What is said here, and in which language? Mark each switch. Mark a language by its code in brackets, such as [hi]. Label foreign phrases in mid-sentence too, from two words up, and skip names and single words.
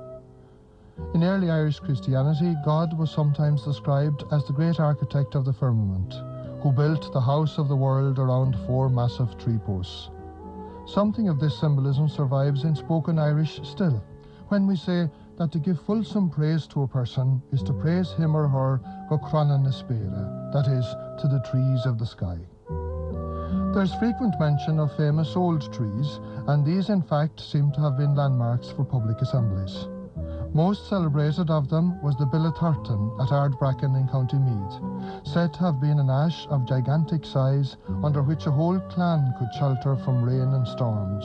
[en] In early Irish Christianity, God was sometimes described as the great architect of the firmament, who built the house of the world around 4 massive tree posts. Something of this symbolism survives in spoken Irish still, when we say that to give fulsome praise to a person is to praise him or her [ga] go crannan na spéire, [en] that is, to the trees of the sky. There's frequent mention of famous old trees, and these in fact seem to have been landmarks for public assemblies. Most celebrated of them was the Billitartan at Ardbracken in County Meath, said to have been an ash of gigantic size under which a whole clan could shelter from rain and storms.